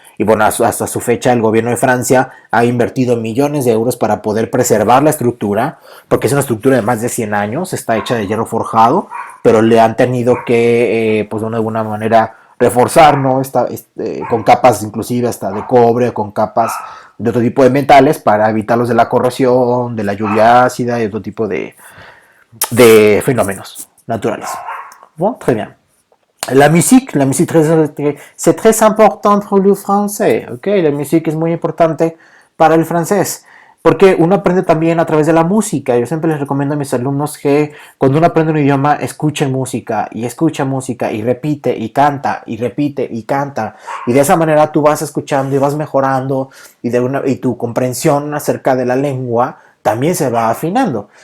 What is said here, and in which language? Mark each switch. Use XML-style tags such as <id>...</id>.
<es>Y bueno, hasta su fecha el gobierno de Francia ha invertido millones de euros para poder preservar la estructura, porque es una estructura de más de 100 años, está hecha de hierro forjado, pero le han tenido que, pues de alguna manera, reforzar, ¿no? Con capas inclusive hasta de cobre, con capas de otro tipo de metales para evitarlos de la corrosión, de la lluvia ácida y otro tipo de fenómenos naturales.</es> <fr>Bon, très bien. La musique c'est très important pour le français, ¿ok?</fr> <es>La música es muy importante para el francés, porque uno aprende también a través de la música. Yo siempre les recomiendo a mis alumnos que cuando uno aprende un idioma, escucha música y repite y canta y repite y canta. Y de esa manera tú vas escuchando y vas mejorando y tu comprensión acerca de la lengua también se va afinando.</es>